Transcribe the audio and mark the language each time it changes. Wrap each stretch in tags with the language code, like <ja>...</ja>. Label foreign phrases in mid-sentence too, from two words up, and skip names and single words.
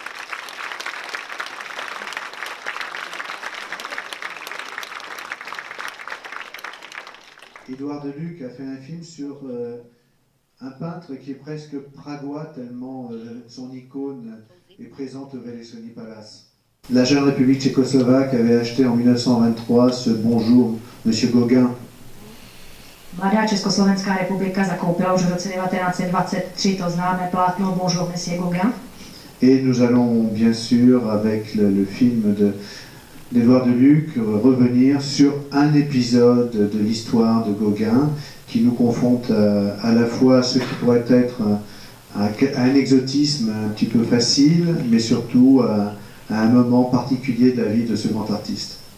<fr>Édouard Leduc a fait un film sur un peintre qui est presque pragois tellement son icône est présente au Velesoni Palace. La jeune République tchécoslovaque avait acheté en 1923 ce Bonjour, Monsieur Gauguin.</fr> <cs>Mladá Československá republika zakoupila už v roce 1923 to známé plátno Bonjour, Monsieur Gauguin.</cs> <fr>Et nous allons bien sûr, avec le film d'Édouard Leduc, revenir sur un épisode de l'histoire de Gauguin qui nous confronte à la fois à ce qui pourrait être un exotisme un petit peu facile, mais surtout à un moment particulier de la vie de ce grand artiste.</fr>